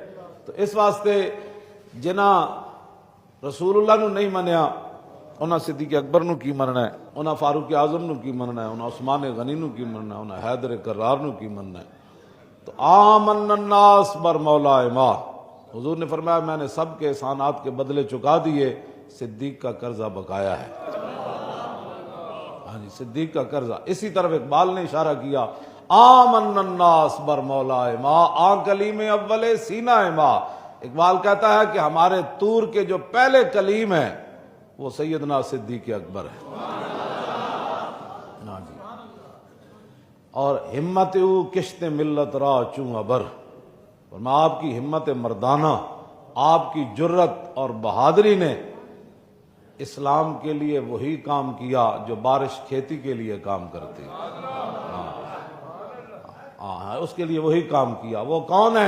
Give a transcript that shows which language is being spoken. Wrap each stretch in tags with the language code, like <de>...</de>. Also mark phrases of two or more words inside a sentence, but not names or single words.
<pa>تو اس واسطے جنہاں رسول اللہ نو نہیں منیا انہاں صدیق اکبر نو کی مننا ہے، انہاں فاروق اعظم نو کی مننا ہے، انہاں عثمان غنی نو کی مننا ہے، انہاں حیدر کرار نو کی مننا ہے.</pa> <fa>تو آمن الناس بر مولا ما.</fa> <ur>حضور نے فرمایا میں نے سب کے احسانات کے بدلے چکا دیے، صدیق کا قرضہ بقایا ہے. ہاں جی، صدیق کا قرضہ. اسی طرف اقبال نے اشارہ کیا،</ur> <fa>آمن الناس بر مولا ما آن کلیم اول سینہ ما.</fa> <ur>اقبال کہتا ہے کہ ہمارے طور کے جو پہلے کلیم ہیں وہ سیدنا صدیق اکبر ہے. ہاں جی.</ur> <fa>اور ہمت او کشت ملت را چوں ابر.</fa> <ur>فرمایا آپ کی ہمت مردانہ، آپ کی جرت اور بہادری نے اسلام کے لیے وہی کام کیا جو بارش کھیتی کے لیے کام کرتی ہے. ہاں، اس کے لیے وہی کام کیا. وہ کون ہے؟</ur>